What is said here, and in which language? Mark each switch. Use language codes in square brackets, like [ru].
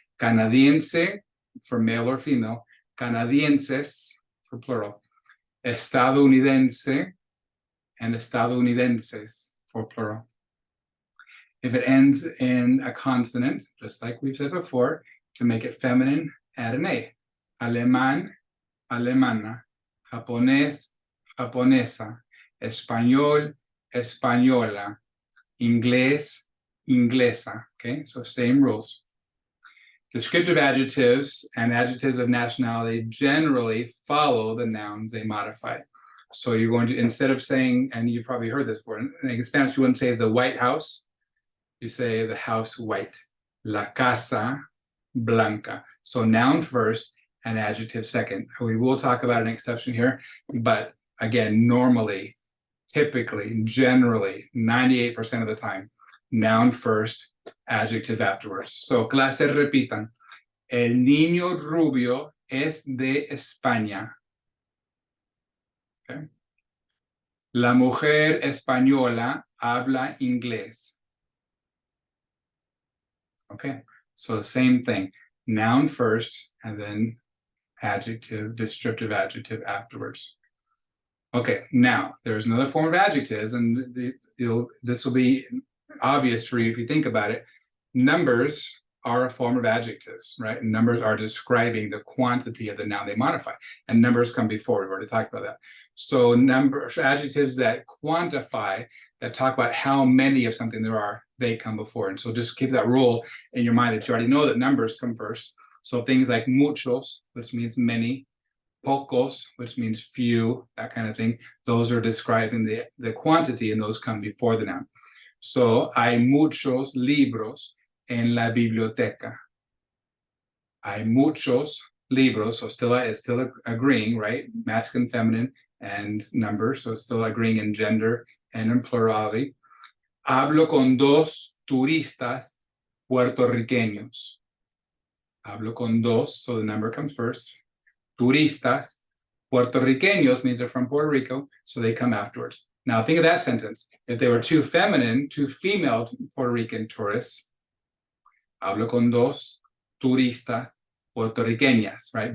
[en] Canadiense for male or female, Canadienses for plural, Estadounidense and Estadounidenses for plural. If it ends in a consonant, just like we've said before, to make it feminine, add an A. [es] Alemán, alemana, japonés, japonesa, español, española, inglés, inglesa. [en] Okay, so same rules. Descriptive adjectives and adjectives of nationality generally follow the nouns they modify. So you're going to, instead of saying, and you've probably heard this before, in Spanish you wouldn't say the White House, you say the house white. [es] La casa blanca. [en] So noun first and adjective second. We will talk about an exception here, but again, normally, typically, generally, 98% of the time, noun first, adjective afterwards. [es] So clase repitan. El niño rubio es de España. Okay. La mujer española habla inglés. [en] Okay, so same thing. Noun first, and then adjective, descriptive adjective afterwards. Okay, now there's another form of adjectives, and this will be obvious for you if you think about it. Numbers are a form of adjectives, right? And numbers are describing the quantity of the noun they modify, and numbers come before. We've already talked about that. So adjectives that quantify, that talk about how many of something there are, they come before. And so just keep that rule in your mind that you already know that numbers come first. So things like muchos, which means many, pocos, which means few, that kind of thing, those are describing the quantity, and those come before the noun. [es] So hay muchos libros en la biblioteca. Hay muchos libros, [en] so it's still agreeing, right? Masculine, feminine, and number, so it's still agreeing in gender and in plurality. [es] Hablo con dos turistas puertorriqueños. Hablo con dos, [en] so the number comes first. Turistas, puertorriqueños means they're from Puerto Rico, so they come afterwards. Now think of that sentence. If they were two female Puerto Rican tourists, [es] hablo con dos turistas puertorriqueñas, [en] right?